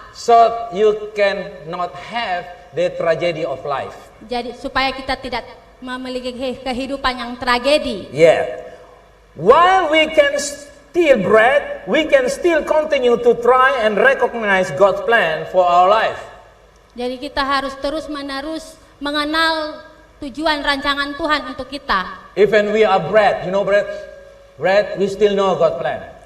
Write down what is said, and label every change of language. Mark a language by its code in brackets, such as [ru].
[en] So you cannot have the tragedy of life. [id] Jadi supaya kita tidak memiliki kehidupan yang tragedi. [en] Yeah. While we can steal bread, we can still continue to try and recognize God's plan for our life. [id] Jadi kita harus terus-menerus mengenal tujuan rancangan Tuhan untuk kita. [en] Even we are bread, you know bread, we still know God's plan.